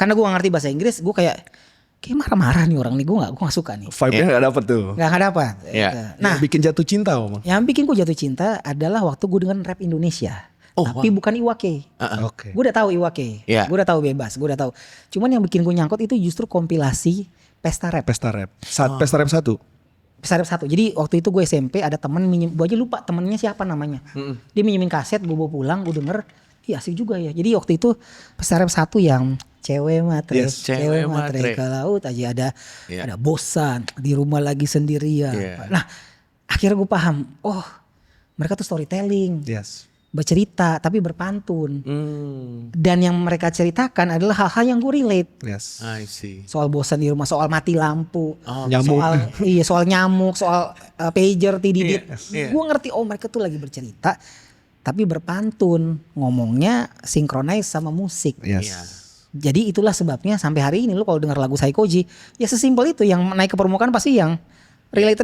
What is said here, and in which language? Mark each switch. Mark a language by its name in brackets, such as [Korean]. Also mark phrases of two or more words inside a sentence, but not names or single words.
[Indonesian] karena gue gak ngerti bahasa Inggris, gue kayak marah-marah nih orang nih, gue gak suka nih. Vibe-nya nggak dapet tuh. Gak dapat. Iya. Nah, Yang bikin jatuh cinta Om. yang bikin gue jatuh cinta adalah waktu gue dengan rap Indonesia. Oh, tapi bukan Iwake. Oke. Gue udah tahu Iwake. Iya. Gue udah tahu Bebas, gue udah tahu. Cuman yang bikin gue nyangkut itu justru kompilasi Pesta Rap. Pesta rap. Pesta rap 1. Pesta Rap 1. Jadi waktu itu gue SMP ada temen minjem, gue aja lupa temennya siapa namanya. Dia minjemin kaset, gue bawa pulang, gue denger, iya asik juga ya. Jadi waktu itu Pesta Rap 1 yang cewek matre, Yes. cewek matre ke laut aja ada Iya. ada bosan di rumah lagi sendirian. Iya. Nah, akhirnya gue paham, oh mereka tuh storytelling, Yes. bercerita tapi berpantun. Hmm. Dan yang mereka ceritakan adalah hal-hal yang gue relate. Yes. [English] I see. [Indonesian] Soal bosan di rumah, soal mati lampu, Nyamuk. soal nyamuk, soal pager, tididit. Iya. Gue ngerti, oh mereka tuh lagi bercerita, tapi berpantun, ngomongnya sinkronize sama musik. Yes. Iya. Jadi itulah sebabnya sampai hari ini lu kalau dengar lagu Saikoji, ya sesimpel itu, yang naik ke permukaan pasti yang relate,